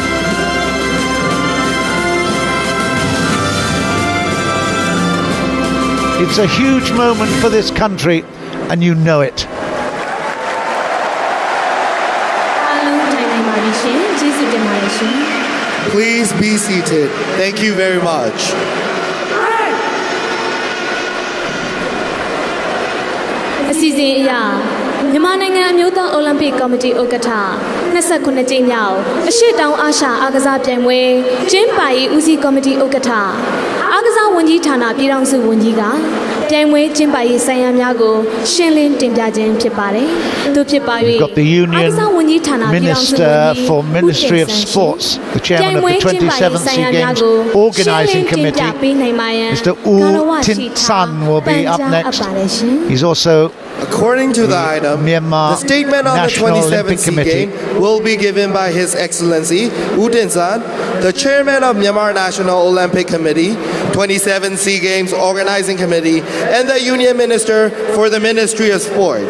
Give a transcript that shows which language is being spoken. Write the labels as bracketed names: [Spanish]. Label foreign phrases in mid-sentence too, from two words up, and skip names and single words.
[English] It's a huge moment for this country, and you know it. Please be seated. Thank you very much. [Burmese] Myanmar နိုင်ငံအမျိုးသားအိုလံပစ်ကော်မတီဥက္ကဋ္ဌ29ကြိမ်မြောက်အရှေ့တောင်အာရှအားကစားပြိုင်ပွဲကျင်းပရေးဦးစီးကော်မတီဥက္ကဋ္ဌအားကစားဝန်ကြီးဌာနပြည်ထောင်စုဝန်ကြီးကပြိုင်ပွဲကျင်းပရေးဆိုင်ရာများကိုရှင်းလင်းတင်ပြခြင်းဖြစ်ပါတယ်။သူဖြစ်ပါ၍ [English] got the Union Minister for Ministry of Sports, the chairman of the 27th Sea Games Organising Committee, Mr. U Tin San will be up next. He's also according to the item, the statement on the 27th Sea Games will be given by His Excellency U Tin San, the chairman of Myanmar National Olympic Committee, 27th Sea Games Organizing Committee, and the Union Minister for the Ministry of Sports.